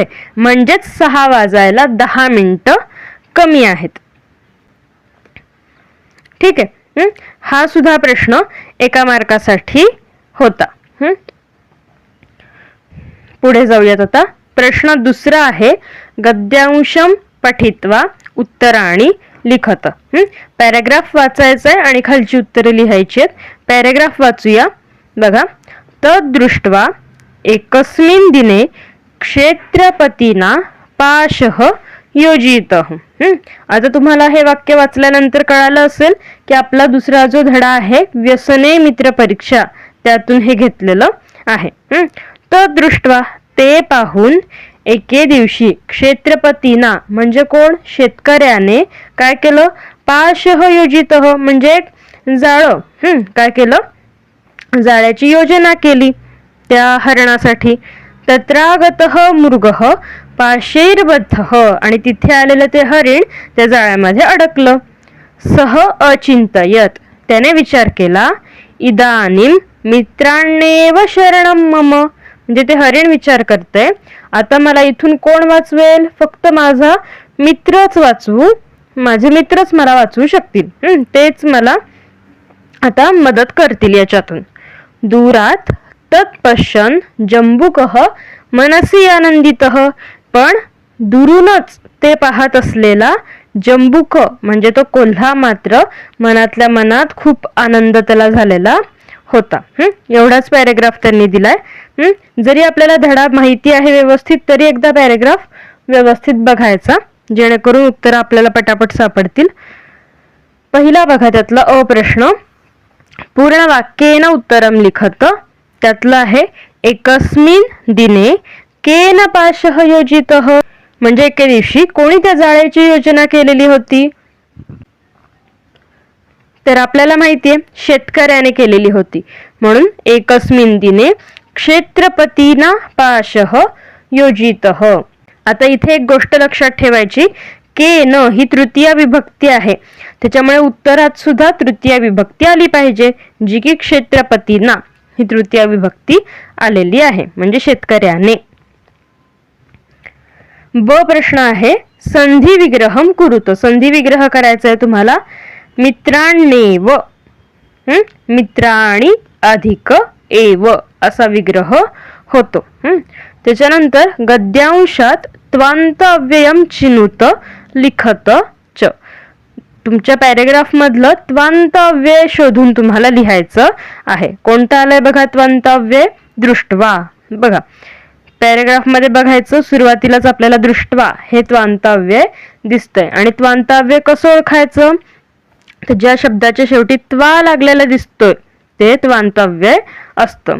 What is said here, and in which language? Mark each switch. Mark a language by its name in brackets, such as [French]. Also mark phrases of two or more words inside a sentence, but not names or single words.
[Marathi] म्हणजेच 6 वाजायला 10 मिनिटं कमी आहेत. ठीक आहे. हा सुद्धा प्रश्न 1 मार्कासाठी होता. पुढे जाऊयात. आता प्रश्न दुसरा आहे [Sanskrit] गद्यांशम पठित्वा उत्तराणी लिखत. [Marathi] पॅराग्राफ वाचायचा आहे आणि खालची उत्तरे लिहायची आहेत. पॅराग्राफ वाचूया. [Sanskrit] बघा तद्दृष्ट्वा एकस्मिन् दिने क्षेत्रपतीना पाशः योजितः. [Marathi] आता तुम्हाला हे वाक्य वाचल्यानंतर कळालं असेल की आपला दुसरा जो धडा आहे व्यसने मित्र परीक्षा त्यातून हे घेतलेलं आहे. तद्दृष्ट्वा ते पाहून एके दिवशी क्षेत्रपतीना म्हणजे कोण शेतकऱ्याने काय केलं [Sanskrit] पाशः योजितः [Marathi] म्हणजे जाळं काय केलं जाळ्याची योजना केली त्या हरणासाठी. [Sanskrit] तत्रागतः मृगः पाशैर्बद्धः [Marathi] आणि तिथे आलेलं ते हरिण त्या जाळ्यामध्ये अडकलं. [Sanskrit] सह अचिंतयत [Marathi] त्याने विचार केला [Sanskrit] इदानीं मित्राण्येव शरणं मम. [Marathi] म्हणजे ते हरिण विचार करतंय आता मला इथून कोण वाचवेल फक्त माझा मित्रच वाचवू माझे मित्रच मला वाचवू शकतील. तेच मला आता मदत करतील याच्यातून. [Sanskrit] दूरात तत्पश्यन् जंबुकः मनसी आनंदितः. [Marathi] पण दुरूनच ते पाहत असलेला जंबुक म्हणजे तो कोल्हा मात्र मनातल्या मनात खूप आनंद त्याला झालेला होता. एवढाच पॅरेग्राफ त्यांनी दिलाय. जरी आपल्याला धडा माहिती आहे व्यवस्थित तरी एकदा पॅरेग्राफ व्यवस्थित बघायचा जेणेकरून उत्तर आपल्याला पटापट सापडतील. पहिला बघा त्यातला अ प्रश्न [Sanskrit] पूर्ण वाक्येन उत्तरम लिखत. [Marathi] त्यातलं आहे [Sanskrit] एकस्मिन् दिने केन पाशः योजितः. [Marathi] म्हणजे एके दिवशी कोणी त्या जाळ्याची योजना केलेली होती तर आपल्याला माहितीये शेतकऱ्याने केलेली होती. [Sanskrit] म्हणून एकस्मिन् दिने क्षेत्रपतीना पाशः योजितः. [Marathi] आता इथे एक गोष्ट लक्षात ठेवायची केन ही तृतीय विभक्ती आहे त्याच्यामुळे उत्तरात सुद्धा तृतीय विभक्ती आली पाहिजे जी की क्षेत्रपतीना ही तृतीय विभक्ती आलेली आहे म्हणजे शेतकऱ्याने. ब प्रश्न आहे संधी [Sanskrit] विग्रहम कुरुत. [Marathi] संधी विग्रह करायचा आहे तुम्हाला. मित्राण्येव मित्राणी अधिक एव असा विग्रह होतो. त्याच्यानंतर गद्यांशात [Sanskrit] त्वांत अव्ययम चिनुत लिखत च. [Marathi] तुमच्या पॅरेग्राफ मधलं त्वांत अव्यय शोधून तुम्हाला लिहायचं आहे. कोणतं आलंय बघा त्वांत अव्यय दृष्ट्वा. बघा पॅरेग्राफ मध्ये बघायचं सुरुवातीलाच आपल्याला दृष्ट्वा हे त्वांत अव्यय दिसतंय आणि त्वांत अव्यय कसं ओळखायचं तर ज्या शब्दाच्या शेवटी त्वा लागलेला दिसतोय ते त्वांत अव्यय असतं.